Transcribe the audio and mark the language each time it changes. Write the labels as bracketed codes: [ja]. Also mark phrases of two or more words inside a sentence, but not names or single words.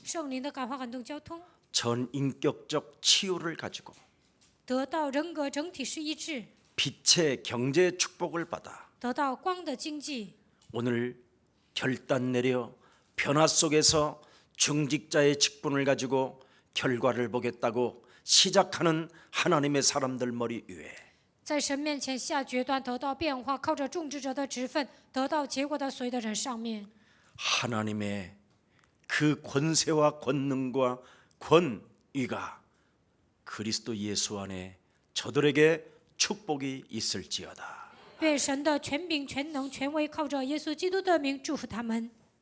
[zh] 圣灵的感化感动交通， [ko] 전인격적 치유를 가지고 [zh] 得到人格整体是一致， [ko] 빛의 경제 축복을 받아 [zh] 得到光的经济。 [ko] 오늘 결단 내려 변화 속에서 중직자의 직분을 가지고 결과를 보겠다고 시작하는 하나님의 사람들 머리 위에 [zh] 在神面前下决断，得到变化，靠着种植者的职分，得到结果的所有的人上面， [ko] 하나님의 그 권세와 권능과 권위가 그리스도 예수 안에 저들에게 축복이 있을지어다. [zh] 愿神的权柄、全能、权威靠着耶稣基督的名祝福他们。